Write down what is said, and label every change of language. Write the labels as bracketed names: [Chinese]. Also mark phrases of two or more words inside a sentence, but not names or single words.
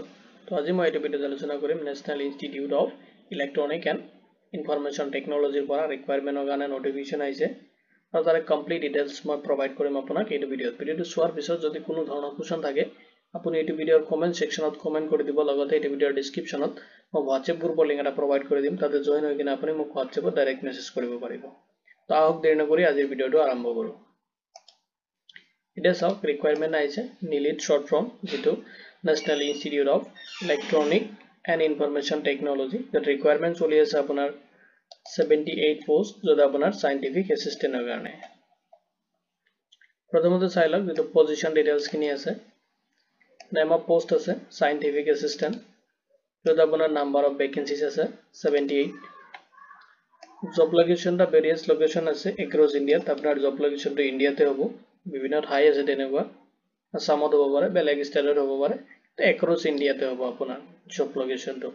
[Assamese] তো আজি মই এই ভিডিঅ'ত আলোচনা কৰিম নেশনাল ইনষ্টিটিউট অফ ইলেক্ট্ৰনিক এণ্ড ইনফৰমেশ্যন টেকনলজিৰ পৰা ৰিকুৱাৰমেণ্টৰ কাৰণে নটিফিকেশ্যন আহিছে আৰু তাৰে [English] complete details [Assamese] মই প্ৰভাইড কৰিম আপোনাক এই ভিডিঅ'ত। ভিডিঅ'টো চোৱাৰ পিছত যদি কোনো ধৰণৰ কোৱেশ্চন থাকে আপুনি এই ভিডিঅ'ৰ [English] comment section [Assamese] কমেন্ট কৰি দিব। লগতে এই ভিডিঅ'ৰ ডেসক্ৰিপশ্যনত মই WhatsApp গ্ৰুপৰ লিংক এটা প্ৰভাইড কৰি দিম, তাতে জয়েন হৈ কিনে আপুনি মোক WhatsAppত [English] direct message [Assamese] কৰিব পাৰিব। তো আহক দেৰি নকৰি আজিৰ ভিডিঅ'টো আৰম্ভ কৰোঁ। [English] It is of requirement আহিছে NILIT short form যেটো National Institute of Electronic and Information Technology that requirement [Assamese] চলি আছে আপোনাৰ 78 পোষ্ট যত আপোনাৰ [English] scientific assistant [Assamese] ৰ কাৰণে। প্ৰথমতে চাই লওক যেটো [English] position details [Assamese] খিনি আছে। [English] name of post [Assamese] আছে [English] scientific assistant [Assamese] যত আপোনাৰ [English] number of vacancies [Assamese] আছে 78। [English] job location various location [Assamese] আছে [English] across India. [Assamese] আপোনাৰ [English] job location [Assamese] ইন্ডিয়াতে হ'ব। বিভিন্ন ঠাই আছে তেনেকুৱা আসামত হ'ব পাৰে, বেলেগ ষ্টেটত হ'ব পাৰে, তো [English] across India [Assamese] হ'ব আপোনাৰ [English] job location.